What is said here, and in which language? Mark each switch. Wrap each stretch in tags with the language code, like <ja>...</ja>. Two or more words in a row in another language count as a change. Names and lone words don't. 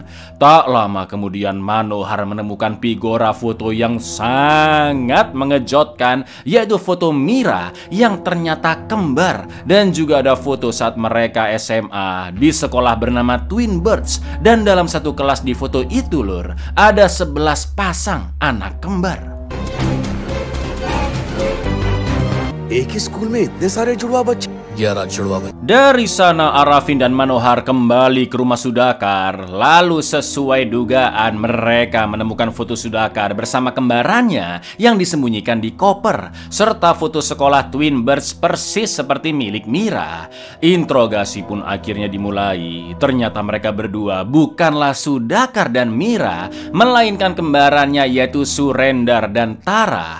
<id>Tak lama kemudian Manohar menemukan figura foto yang sangat mengejutkan, yaitu foto Mira yang ternyata kembar. Dan juga ada foto saat mereka SMA di sekolah bernama Twin Birds. Dan dalam satu kelas di foto itu lur, ada 11 pasang anak kembar.</id> <hi>एक ही स्कूल में इतने सारे जुड़वा बच्चे 11 जुड़वा बच्चे।</hi> <id>Dari sana Arafin dan Manohar kembali ke rumah Sudhakar. Lalu sesuai dugaan mereka menemukan foto Sudhakar bersama kembarannya yang disembunyikan di koper, serta foto sekolah Twin Birds persis seperti milik Mira. Interogasi pun akhirnya dimulai. Ternyata mereka berdua bukanlah Sudhakar dan Mira, melainkan kembarannya yaitu Surendar dan Tara.</id>